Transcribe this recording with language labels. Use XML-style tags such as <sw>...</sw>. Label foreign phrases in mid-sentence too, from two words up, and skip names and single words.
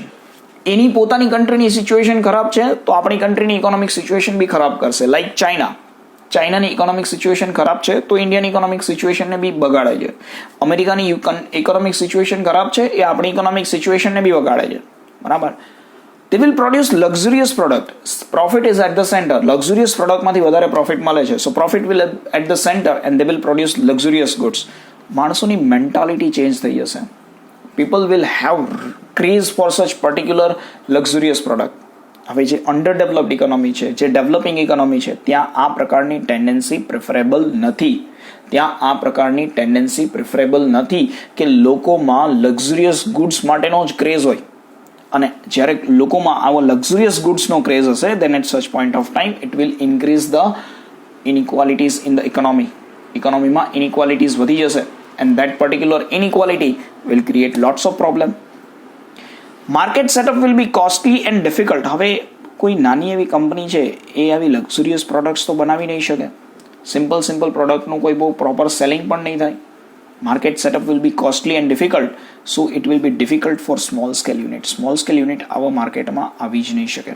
<gu>એની પોતાની કન્ટ્રીની સિચ્યુએશન ખરાબ છે તો આપણી કન્ટ્રીની</gu> <en>economic situation</en> <gu>બી ખરાબ કરશે. લાઈક ચાઇનાની</gu> <en>economic situation</en> <gu>ખરાબ છે તો</gu> <en>Indian economic situationને</en> <gu>બી બગાડે છે. અમેરિકાની</gu> <en>economic situation</en> <gu>ખરાબ છે એ આપણી</gu> <en>economic situationને</en> <gu>બી બગાડે છે. બરાબર?</gu> <en>They will produce luxurious product. Profit is at the center. Luxurious</en> <gu>પ્રોડક્ટમાંથી વધારે પ્રોફિટ મળે છે.</gu> <en>So profit will at the center and they will produce luxurious goods.</en> <gu>માણસોની મેન્ટાલિટી ચેન્જ થઈ જશે.</gu> <en>People will have craze for such particular luxurious product.</en> <gu>હવે જે</gu> <en>under developed economy</en> <gu>છે, જે</gu> <en>developing economy</en> <gu>છે, ત્યાં આ પ્રકારની ટેન્ડન્સી પ્રિફરેબલ નથી કે લોકોમાં</gu> <en>luxurious goods</en> <gu>માટેનો જ ક્રેઝ હોય. અને જ્યારે લોકોમાં આવો</gu> <en>luxurious goodsનો</en> <gu>ક્રેઝ હશે,</gu> <en>then at such point of time it will increase the inequalities in the economy.</en> <gu>ઇકોનોમીમાં ઇનઇક્વાલિટીઝ વધી જશે</gu> <en>and that particular inequality will create lots of problem. Market setup will be costly and difficult.</en> <gu>હવે કોઈ નાની એવી કંપની છે એ આવી</gu> <en>luxurious products</en> <gu>તો બનાવી નહીં શકે.</gu> <en>simple productનું</en> <gu>કોઈ બહુ</gu> <en>proper selling</en> <gu>પણ નહીં થાય.</gu> <en>Market setup will be costly and difficult, so it will be difficult for small scale unit</en> <gu>આવા માર્કેટમાં આવી જ નહીં શકે.</gu>